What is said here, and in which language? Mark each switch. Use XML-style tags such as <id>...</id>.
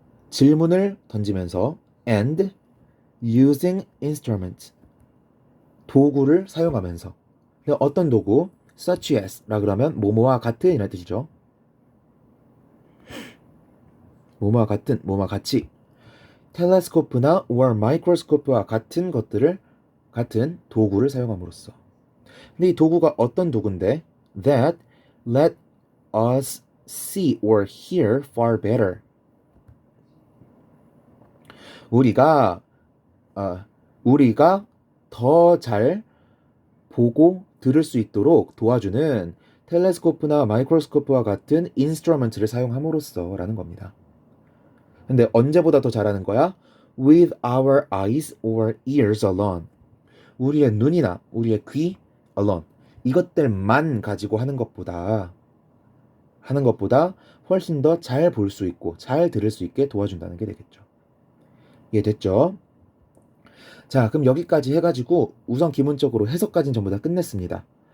<ko>질문을 던지면서</ko> <en>and using instruments.</en> <ko>도구를 사용하면서. 어떤 도구? such as 라 그러면 뭐뭐와 같은 이라는 뜻이죠. 뭐뭐와 같은, 뭐뭐와 같이. 텔레스코프나 or 마이크로스코프와 같은 것들을 같은 도구를 사용함으로써. 근데 이 도구가 어떤 도구인데?</ko> <en>That let us see or hear far better.</en> <ko>우리가 우리가 더 잘 보고 들을 수 있도록 도와주는 텔레스코프나 마이크로스코프와 같은 인스트루먼트를 사용함으로써 라는 겁니다. 근데 언제보다 더 잘하는 거야?</ko> <en>With our eyes or ears alone.</en> <ko>우리의 눈이나 우리의 귀 alone. 이것들만 가지고 하는 것보다 훨씬 더 잘 볼 수 있고 잘 들을 수 있게 도와준다는 게 되겠죠. 이해됐죠? 자, 그럼 여기까지 해가지고 우선 기본적으로 해석까지는 전부 다 끝냈습니다.</ko>